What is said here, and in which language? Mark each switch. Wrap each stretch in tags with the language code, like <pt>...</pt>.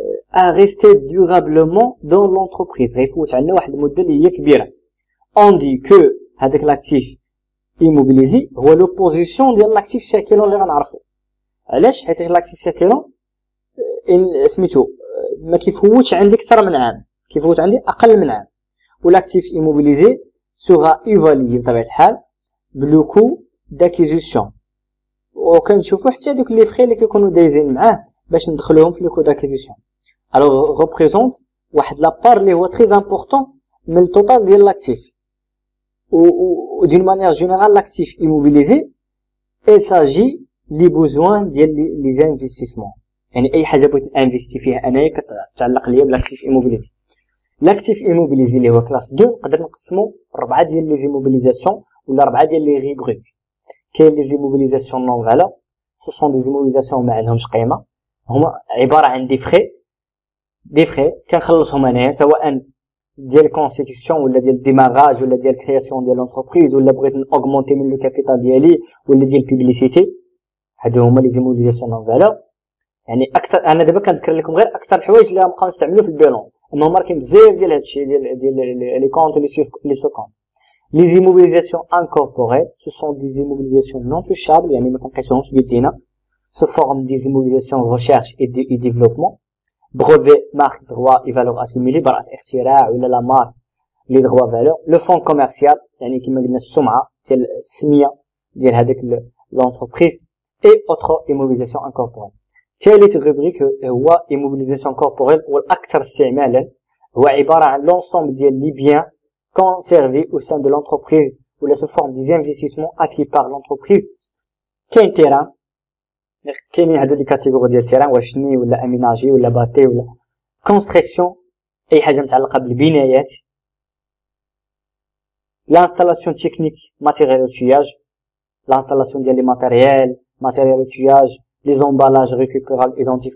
<fr>à rester durablement dans l'entreprise.</fr> <ar>غيفوت عندنا واحد المدة اللي هي كبيرة.</ar> <fr>On dit que هذاك l'actif immobilisé هو l'opposition ديال l'actif circulant</fr> <ar>اللي غنعرفو. علاش؟ حيت l'actif circulant سميتو ما كيفوتش عندي اكثر من عام، كيفوت عندي اقل من عام. والاكتيف immobilisé</ar> <fr>sera évalué</fr> <ar>بطبيعة الحال بلو كو d'acquisition. وكنشوفو حتى دوك لي فخي اللي كيكونوا دايزين معاه باش ندخلوهم في لو كو d'acquisition.</ar> <fr>alors représente</fr> <ar>واحد لابار اللي هو très important من التوتال ديال l'actif.</ar> <fr>و d'une manière générale l'actif immobilisé il s'agit les besoins ديال les investissements.</fr> <ar>يعني اي حاجه بغيت انفيستي فيها انايا كتعلق ليا بالاكتيف immobilisé. لاكتيف immobilisé اللي هو كلاس 2 نقدر نقسمو 4 ديال لي زيموبيليزاسيون ولا 4 ديال لي ريبريك. كاين لي زيموبيليزاسيون نون فالور، سو سون دي زيموبيليزاسيون ما عندهمش قيمه، هما عباره عن دي فخي كنخلصهم انايا سواء ديال كونستيتيوشن ولا ديال ديماغاج ولا ديال كرياسيون ديال لونتربريز ولا بغيت اوغمونتي من لو كابيتال ديالي ولا ديال بيبليسيتي. هادو هما لي زيموبيليزاسيون نون فالور. يعني اكثر انا دابا كنذكر لكم غير اكثر الحوايج اللي غنبقاو نستعملو في البيلون، اما هما كاين بزاف ديال هادشي ديال لي كونط لي سو كونط. لي زيموبيليزاسيون انكوربوريل سو سون دي زيموبيليزاسيون نون توشابل، يعني ما كنقيسوهمش بيدينا، سو فورم دي زيموبيليزاسيون ريشيرش اي ديفلوبمون، بروفي مارك دروا اي فالور اسيميلي، براءة اختراع ولا لا مارك لي دروا فالور. لو فون كوميرسيال يعني كما قلنا السمعه ديال السميه ديال هذاك لونتربريز، اي اوتر ايموبيليزاسيون انكوربوريل. ثالث روبريك هو immobilisation corporelle والاكثر استعمالا، هو عباره عن لونسومبل ديال لي بيان</ar> <fr>conservés au sein de l'entreprise</fr> <ar>ولا</ar> <fr>sous forme des investissements acquis par l'entreprise.</fr> <ar>كاين تيران، كاينين هادو لي كاتيجوري ديال تيران، واش شني ولا اميناجي ولا باتي ولا كونستركسيون، اي حاجه متعلقه بالبنايات. لانستالاسيون تكنيك ماتيريال اوتياج، لانستالاسيون ديال لي ماتيريال اوتياج، لي زومبالاج ريكوبيرابل ايدونتيف.</ar>